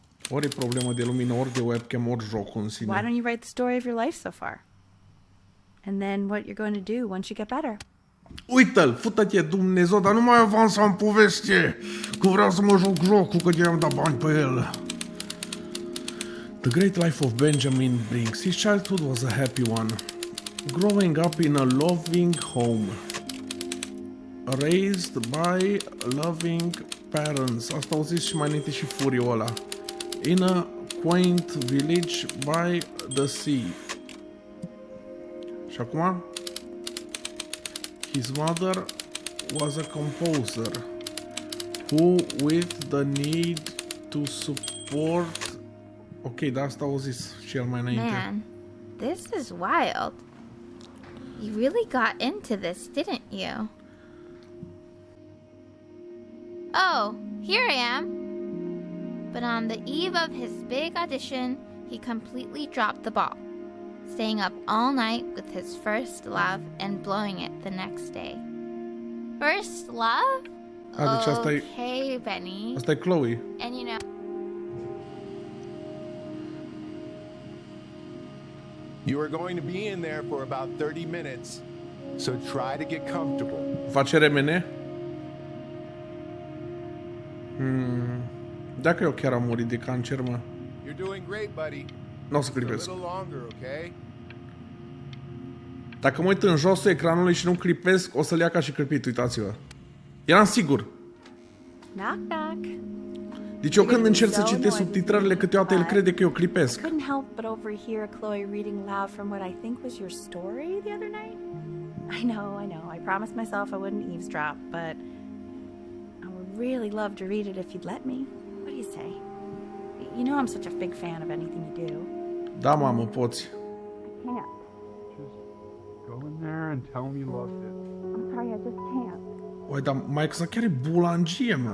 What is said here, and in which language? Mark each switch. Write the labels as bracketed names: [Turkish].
[Romanian] Ori e problemă de lumină, ori de webcam, ori jocul în [English] Why [Romanian] sine. [English] don't you write the story of your life so far? and then what you're going to do once you get better. [Romanian] Uită-l, fută-te Dumnezeu, dar nu mai avansa în poveste, că vreau să mă joc jocul, că i-am dat bani pe el. [English] The great life of Benjamin brings. His childhood was a happy one. Growing up in a loving home. Raised by loving parents. [Romanian] Asta au zis și mai înainte și furiul ăla. [English] In a quaint village by the sea. [Romanian] Și acum? [English] His mother was a composer who, with the need to support... [Romanian] Ok, dar asta au zis și el mai înainte. [English] Man, this is wild. You really got into this, didn't you? Oh, here I am. But on the eve of his big audition, he completely dropped the ball, staying up all night with his first love and blowing it the next day. First love? [Romanian] Deci asta e... [English] Okay, Benny. [Romanian] Asta e Chloe. [English] And you know... You are going to be in there for about 30 minutes, so try to get comfortable. [Romanian] Face remene? Dacă eu chiar am murit de cancer, mă. [English] You're doing great, buddy. [Romanian] Nu o să [English] Just a [Romanian] clipesc. [English] little longer, okay? [Romanian] Dacă mă uit în josul ecranului și nu clipesc, o să-l ia ca și clipit, uitați-vă. Eram sigur. [English] Knock, knock. [Romanian] Deci eu când încerc să citesc subtitrările, câteodată el crede că eu clipesc. [English] Couldn't help but overhear Chloe reading loud from what I think was your story the other night. I know. I promised myself I wouldn't eavesdrop, but I would really love to read it if you'd let me. What do you say? You know I'm such a big fan of anything you do. [Romanian] Da, mamă, poți. [English] I can't. Go in there and tell him you loved it. I'm sorry, I just can't. [Romanian] Oi, dar mai că chiar e bulangie, mă.